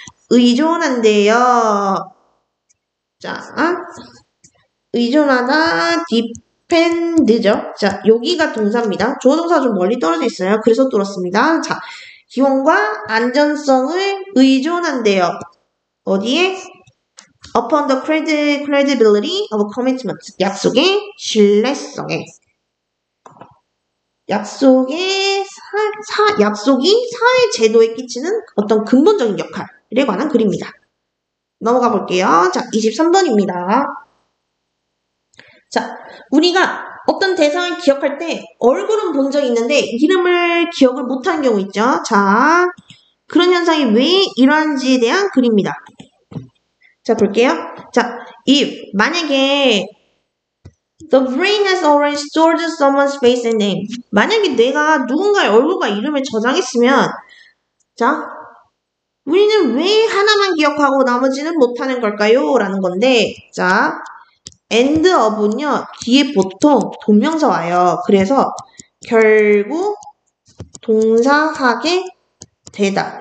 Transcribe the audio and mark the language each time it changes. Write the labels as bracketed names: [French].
[Korean] 의존한대요. 자, 의존하다, depend죠. 자, 여기가 동사입니다. 주어 동사 좀 멀리 떨어져 있어요. 그래서 뚫었습니다. 자, 기원과 안전성을 의존한대요. 어디에? [English] Upon the credibility of a commitment. [Korean] 약속의 신뢰성에. 약속이 사회 제도에 끼치는 어떤 근본적인 역할에 관한 글입니다. 넘어가 볼게요. 자, 23번입니다. 자, 우리가 어떤 대상을 기억할 때 얼굴은 본 적이 있는데 이름을 기억을 못하는 경우 있죠. 자, 그런 현상이 왜 일어나는지에 대한 글입니다. 자, 볼게요. [English] 자, if [Korean] 만약에 [English] the brain has already stored someone's face and name. [Korean] 만약에 내가 누군가의 얼굴과 이름을 저장했으면 자, 우리는 왜 하나만 기억하고 나머지는 못하는 걸까요? 라는 건데 자, end of는요. 뒤에 보통 동명사 와요. 그래서 결국 동사하게 되다.